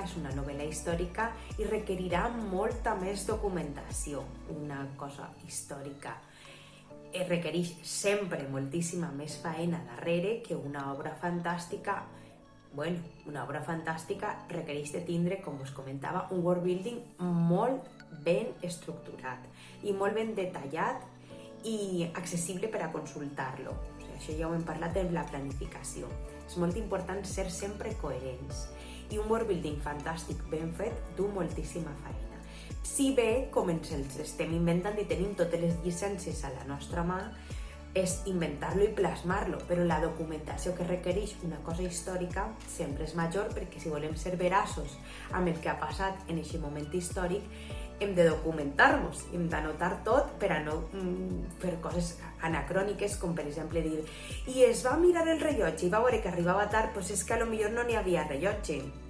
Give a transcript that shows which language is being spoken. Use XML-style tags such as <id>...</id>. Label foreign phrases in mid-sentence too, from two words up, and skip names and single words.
<ca>És una novel·la històrica i requerirà molta més documentació. Una cosa històrica requereix sempre moltíssima més feina darrere que una obra fantàstica. Bueno, una obra fantàstica requereix de tindre, com us comentava, un</ca> <en>world building</en> <ca>molt ben estructurat i molt ben detallat i accessible per a consultar-lo. O sigui, això ja ho hem parlat de la planificació. És molt important ser sempre coherents, i un</ca> <en>world building</en> <ca>fantàstic ben fet du moltíssima feina. Si bé, com ens els estem inventant i tenim totes les llicències a la nostra mà, és inventar-lo i plasmar-lo, però la documentació que requereix una cosa històrica sempre és major, perquè si volem ser veraços amb el que ha passat en aquest moment històric, hem de documentar-nos, hem d'anotar tot per a no fer coses anacròniques, com per exemple dir i es va mirar el rellotge i va veure que arribava tard, doncs és que potser no n'hi havia rellotge.</ca>